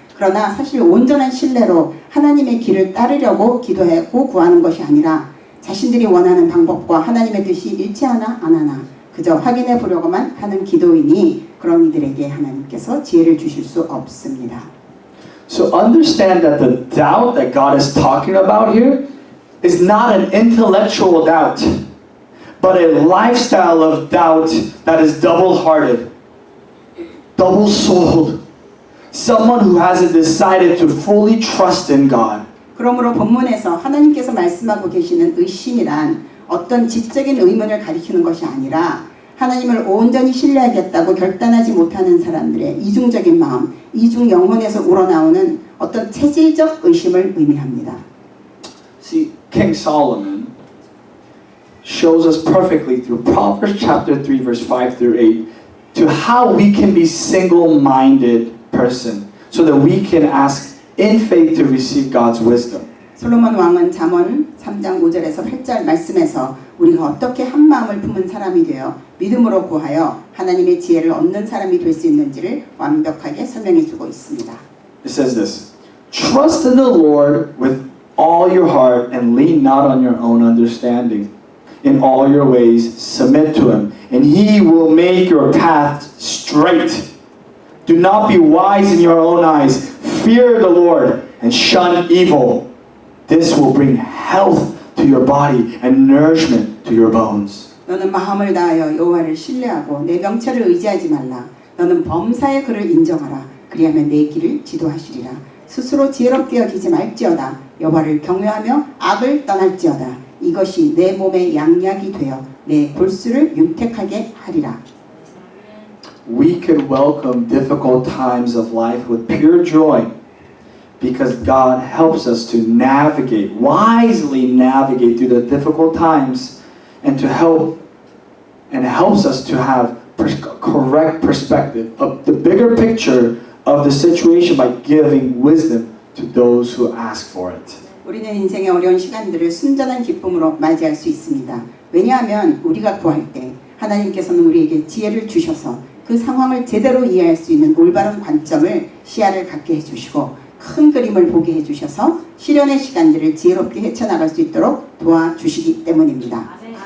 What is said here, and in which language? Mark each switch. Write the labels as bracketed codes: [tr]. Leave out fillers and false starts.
[ko] 그러나 사실 온전한 신뢰로 하나님의 길을 따르려고 기도하고 구하는 것이 아니라 자신들이 원하는 방법과 하나님의 뜻이 일치하나 안 하나 그저 확인해 보려고만 하는 기도이니 그런 이들에게 하나님께서 지혜를 주실 수 없습니다. [en] So understand that the doubt that God is talking about here is not an intellectual doubt, but a lifestyle of doubt that is double-hearted, double-souled. Someone who hasn't decided to fully trust in God. [ko] 그러므로 본문에서 하나님께서 말씀하고 계시는 의심이란 어떤 지적인 의문을 가리키는 것이 아니라 하나님을 온전히 신뢰하겠다고 결단하지 못하는 사람들의 이중적인 마음, 이중 영혼에서 우러나오는 어떤 체질적 의심을 의미합니다. [en] See, King Solomon shows us perfectly through Proverbs chapter 3 verse 5 through 8 to how we can be single-minded person so that we can ask in faith to receive God's wisdom. [ko] 솔로몬 왕은 잠언 3장 5절에서 8절 말씀에서 우리가 어떻게 한 마음을 품은 사람이 되어 믿음으로 구하여 하나님의 지혜를 얻는 사람이 될 수 있는지를 완벽하게 설명해 주고 있습니다. [en] It says this, Trust in the Lord with all your heart and lean not on your own understanding. In all your ways submit to Him, and He will make your path straight. Do not be wise in your own eyes. Fear the Lord and shun evil. This will bring health to your body and nourishment to your bones. [ko] 너는 마음을 다하여 여호와를 신뢰하고 내 명철을 의지하지 말라. 너는 범사의 그를 인정하라. 그리하면 내 길을 지도하시리라. 스스로 지혜롭게 여기지 말지어다. 여호와를 경외하며 악을 떠날지어다. 이것이 내 몸의 양약이 되어 내 골수를 윤택하게 하리라. [en] We could welcome difficult times of life with pure joy because God helps us to navigate, wisely navigate through the difficult times and helps us to have correct perspective of the bigger picture of the situation by giving wisdom to those who ask for it. [ko] 우리는 인생의 어려운 시간들을 순전한 기쁨으로 맞이할 수 있습니다. 왜냐하면 우리가 구할 때 하나님께서는 우리에게 지혜를 주셔서 그 상황을 제대로 이해할 수 있는 올바른 관점을 시야를 갖게 해주시고 큰 그림을 보게 해주셔서 시련의 시간들을 지혜롭게 헤쳐나갈 수 있도록 도와주시기 때문입니다.